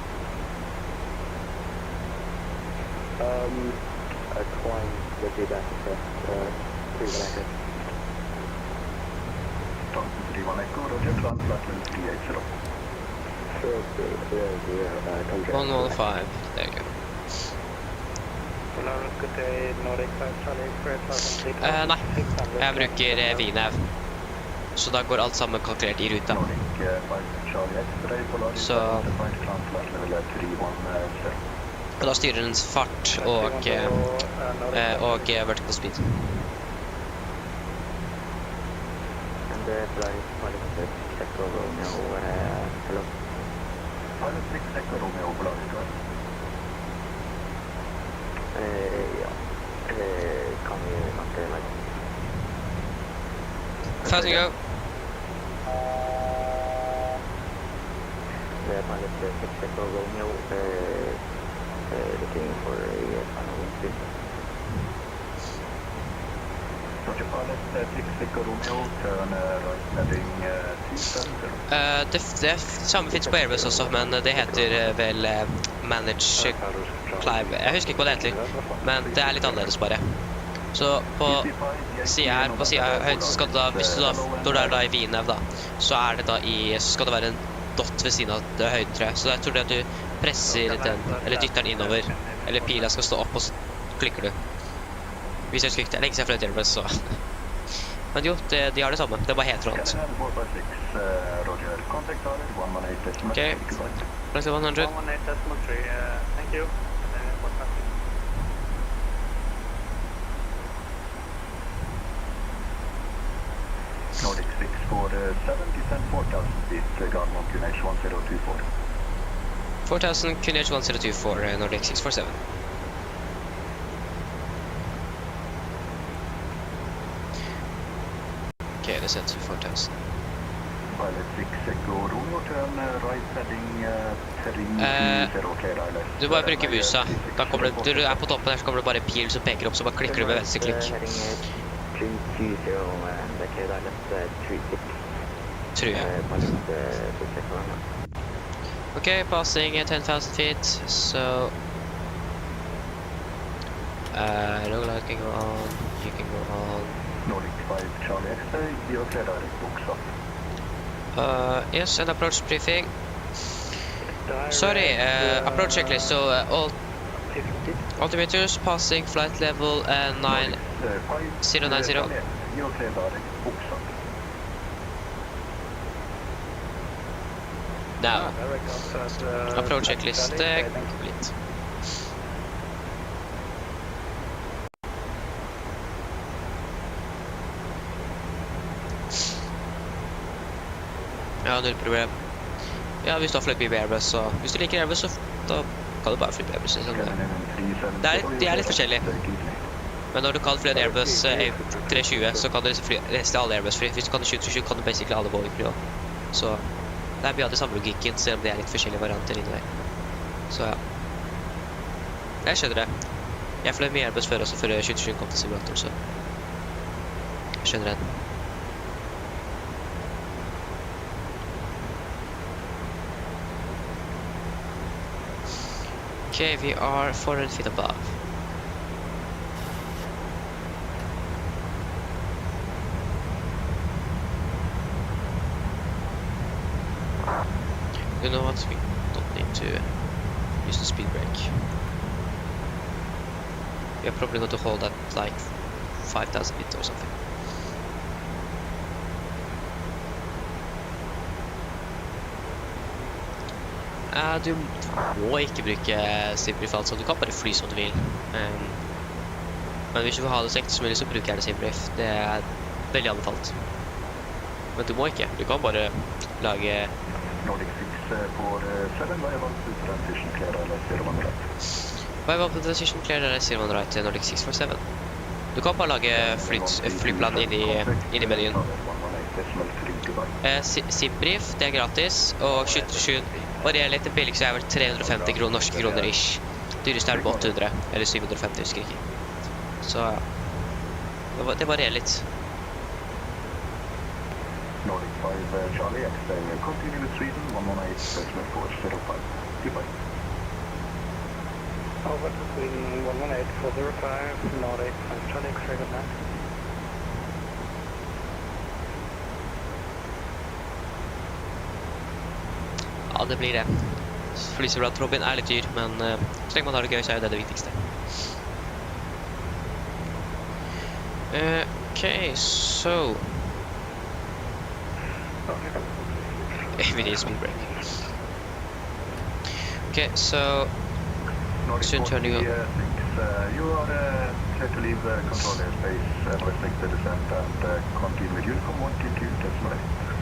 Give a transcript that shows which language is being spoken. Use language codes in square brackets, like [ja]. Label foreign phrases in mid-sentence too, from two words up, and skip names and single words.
[en] A climb would be better for 31 Echo. Tonton 31 Echo, roger, climb flight level 380. 115, there you go. [no] Nei, jeg bruker VNAV. Så da går alt sammen kalkulert i ruta. Så og da styrer den fart og [en] vertical speed. Pilot 6 Echo Romeo Polaris, right? [no] Ja. Kan vi snakke litt? [en] Fast and go. The pilot 6 Echo Romeo looking for a final wind speed. Roger, pilot 6 Echo Romeo, turn right heading 270. [no] Det samme finnes på Airbus også, men det heter vel Manage Climb. Jeg husker ikke hva det heter, men det er litt annerledes bare. Så på siden her, på siden høyt, så skal det da, hvis du da, når du er da i VNAV da, så er det da så skal det være en dot ved siden av det høyden, tror jeg. Så jeg tror det at du presser den, eller dytter den innover, eller pila skal stå opp, og så klikker du. Hvis jeg husker ikke, det er lenge siden jeg fløy til Airbus, så... Men jo, de har det samme, det er bare helt rånt. Ok, plass 100. [en] 118.3, thank you. Nordic 647, descend 4,000 feet, Garden on QNH 1024. 4,000 QNH 1024, Nordic 647. Okay, descend to 4,000. Pilot 6 Echo Romeo, turn right heading 320, clear ILS. [no] Du bare bruker musa. Da kommer du, du er på toppen her, så kommer det bare en pil som peker opp, så bare klikker du med venstre klikk. [en] 320 and clear ILS 36. [no] Tror jeg. [en] Okay, passing at 10,000 feet, so... look like you can go on, you can go on... Nordic 5 Charlie X-ray, you're clear direct books up. Yes, and approach briefing. Sorry, approach checklist, so all altimeters passing flight level 9090. You're clear direct books up. Now, approach checklist complete. [no] Ja, null problem. Ja, hvis du har fløyet i Airbus, så... Hvis du liker Airbus, så da kan du bare fly på Airbus. De er litt forskjellige. Men når du kan fly en Airbus 320, så kan du fly resten av alle Airbus-fly. Hvis du kan 737, kan du basically alle Boeing-fly også. Så det er mye av det samme logikken, selv om det er litt forskjellige varianter inni der. Så ja. Jeg skjønner det. Jeg fløy mye Airbus før også, før 737 kom til simulator, så... Jeg skjønner det. [en] Okay, we are 400 feet above. You know what, we don't need to use the speed brake. We are probably going to hold at like 5,000 feet or something. [no] Du må ikke bruke simbrief, altså. Du kan bare fly som du vil. Men hvis du vil ha det så enkelt som mulig, så bruker jeg det simbrief. Det er veldig anbefalt. Men du må ikke. Du kan bare lage... [en] Nordic 6 for 7, Viable to transition clear ILS 01 right. Viable to transition clear ILS 01 right, Nordic 6 for 7. [no] Du kan bare lage flyplan inni menyen. Simbrief, det er gratis, og 727 varierer litt. Det billigste er vel 350 norske kroner ish. Dyreste er det på 800, eller 750, husker ikke. Så det varierer litt. [en] Nordic 5 Charlie X, continue with Sweden, 118, 405. Goodbye. Over to Sweden, 118, 405, Nordic 5 Charlie X, good night. [no] Ja, det blir det. Flyser blant Robin er litt dyr, men så lenge man har det gøy, så er jo det viktigste. [en] Okay, so... We need a speed brake. Okay, so... Soon turning on. You are clear to leave control airspace, restrict the descent and continue with Unicom 122, decimal 8.